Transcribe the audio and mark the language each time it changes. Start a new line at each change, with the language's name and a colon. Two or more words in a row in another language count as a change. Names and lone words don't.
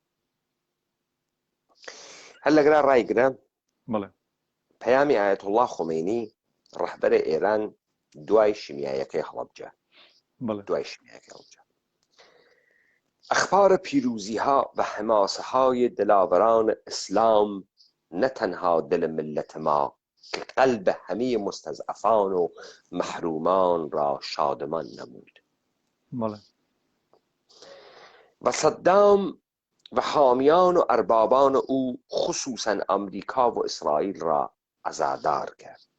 Central Kurdish: هەر لەگرا ڕایگرە بڵێ پەیامی ئایەتوڵڵا خۆمەینی ڕەهبەرە ئێران دوای شیمیایەکەی هەڵەبجە دوای شیمیایەکەی هەڵەبجە
Persian: ئەخبار پیرۆزیها و حماسەهای دلاوران ئیسلام نه تنها دل ملت ما که قلب همه مستضعفان و محرومان را شادمان نمود و صدام و حامیان و اربابان او خصوصا امریکا و اسرائیل را عزادار کرد.